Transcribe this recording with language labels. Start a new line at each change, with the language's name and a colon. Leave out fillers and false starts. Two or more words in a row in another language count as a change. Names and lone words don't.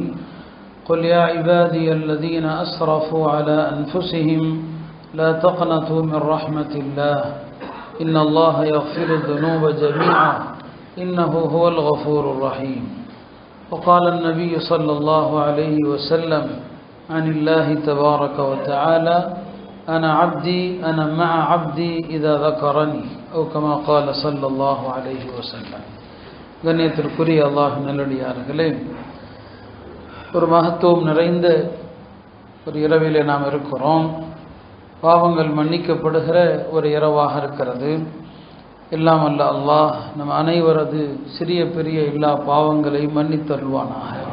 Arabic: قل يا عبادي الذين أسرفوا على أنفسهم لا تقنطوا من رحمة الله إن الله يغفر الذنوب جميعا إنه هو الغفور الرحيم. وقال النبي صلى الله عليه وسلم عن الله تبارك وتعالى أنا عبدي أنا مع عبدي إذا ذكرني أو كما قال صلى الله عليه وسلم.
Tamil: கண்ணியத்திற்குரிய அல்லாஹ் நல்லடியார்களே, ஒரு மகத்துவம் நிறைந்த ஒரு இரவிலே நாம் இருக்கிறோம். பாவங்கள் மன்னிக்கப்படுகிற ஒரு இரவாக இருக்கிறது. எல்லாம் அல்ல அல்லாஹ் நம் அனைவரது சிறிய பெரிய எல்லா பாவங்களை மன்னித்தருள்வானாக.